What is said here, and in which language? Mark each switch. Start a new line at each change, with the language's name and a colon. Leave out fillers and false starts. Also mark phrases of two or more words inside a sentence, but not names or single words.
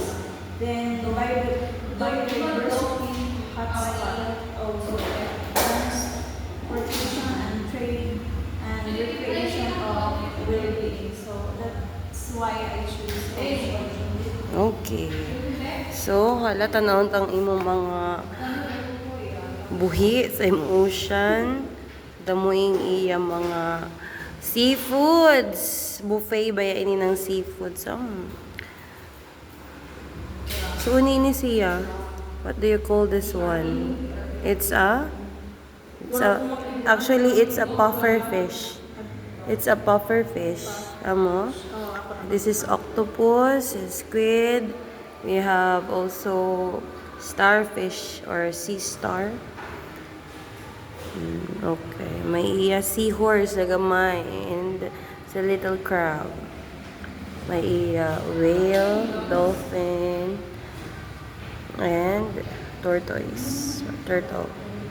English: Then biodiversity hotspot, also transportation and trade and recreation of well-being. So that's why I choose ocean. Okay. So,
Hiligaynon: halata na ang imong mga buhi sa imong ocean. Damuing iya mga seafoods. Buffet ba ini ng seafoods? So, ni siya.
English: What do you call this one? It's a actually it's a puffer fish. It's a puffer fish. Amo. This is octopus, squid. We have also starfish or sea star. Okay.
Hiligaynon: May iya seahorse na gamay and sa
English: little crab.
Hiligaynon: May iya
English: whale, dolphin, and tortoise. Turtle.